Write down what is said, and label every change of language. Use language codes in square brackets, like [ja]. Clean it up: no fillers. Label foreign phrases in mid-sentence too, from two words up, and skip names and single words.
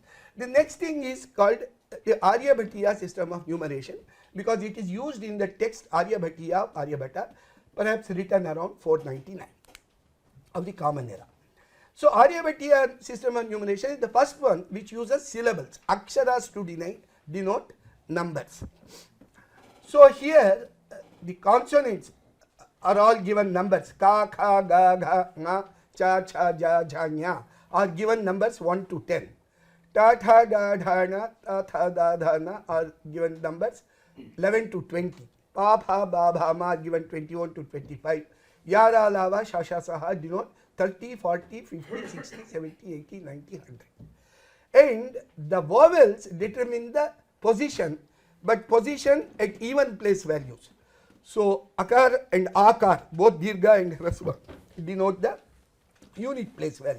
[en] The next thing is called the Āryabhaṭīya system of numeration, because it is used in the text Āryabhaṭīya of Āryabhaṭa, perhaps written around 499 of the Common Era. So Āryabhaṭīya system of numeration is the first one which uses syllables, aksharas to denote numbers. So here the consonants are all given numbers, ka, kha, ga, gha, nga, cha, cha, ja, jha, nya, are given numbers 1 to 10. Ta, tha, da, dha, na, ta, tha, da, dha, na are given numbers 11 to 20. Pa, pha, ba, bha, ma are given 21 to 25. Ya, ra, la, va, sha, sha, sa, ha denote 30, 40, 50, 60, 70, 80, 90, 100. And the vowels determine the position, but position at even place values. So akar and akar, both dirgha and hrasva, denote the unit place value.